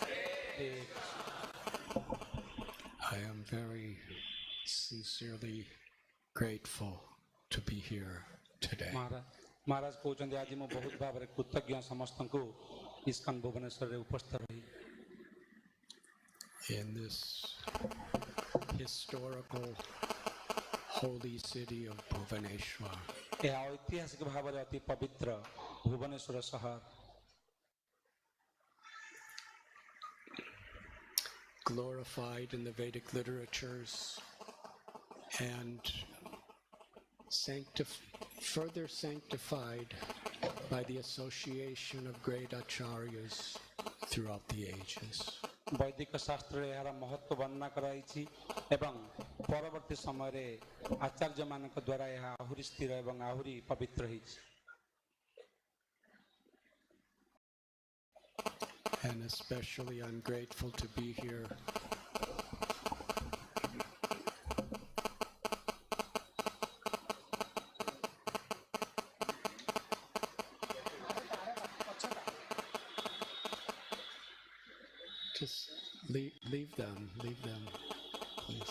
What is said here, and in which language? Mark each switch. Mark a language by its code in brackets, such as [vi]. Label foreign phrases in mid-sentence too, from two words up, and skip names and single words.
[en] I am very sincerely grateful to be here today. [or] ମହାରାଜ କହୁଛନ୍ତି ଆଜି ମୁଁ ବହୁତ ଭାବରେ କୃତଜ୍ଞ ସମସ୍ତଙ୍କୁ ଇସ୍କନ ଭୁବନେଶ୍ୱରରେ ଉପସ୍ଥିତ ରହି [en] in this historical holy city of Bhubaneswar. [or] ଏହା ଐତିହାସିକ ଭାବରେ ଅତି ପବିତ୍ର ଭୁବନେଶ୍ୱର ସହର [en] glorified in the Vedic literatures and further sanctified by the association of great acharyas throughout the ages. [or] ବୈଦିକ ଶାସ୍ତ୍ରରେ ଏହାର ମହତ୍ତ୍ୱ ବର୍ଣ୍ଣନା କରାଯାଇଛି ଏବଂ ପରବର୍ତ୍ତୀ ସମୟରେ ଆଚାର୍ଯ୍ୟମାନଙ୍କ ଦ୍ୱାରା ଏହା ଆହୁରି ସ୍ଥିର ଏବଂ ଆହୁରି ପବିତ୍ର ହେଇଛି। [en] And especially I'm grateful to be here just leave them, please.